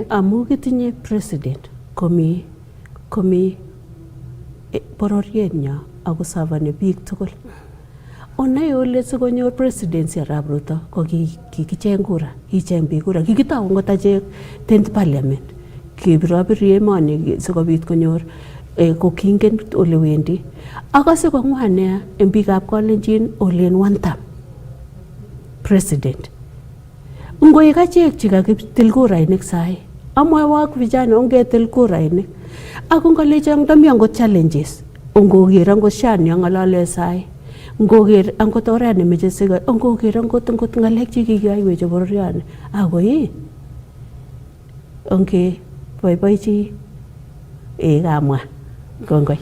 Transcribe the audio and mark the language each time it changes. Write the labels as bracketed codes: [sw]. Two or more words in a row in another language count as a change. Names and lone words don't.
[kln] amu kitinye president komi bororiet nyo ako savane biik tugul onai ole sikonyor presidency arap Ruto ko kikicheng kura kicheng biik kura kikitau ngot achek [en] 10th parliament [kln] kibirobiri emoni sikobit konyor ko kingen ole wendi akase ko ngwane en biikab Kalenjin olen [en] one term president [kln] ngoik achek chikakitil kurainik sai amwaiwak vijana ongetil kurainik ako ngalecho ndami angot challenges ongoker angot shani angalale sai ngoker angot oret nemeche siga ongoker angot ngalek chikikiyaiwech bororiani ako onge boiboichi kamwa kongoi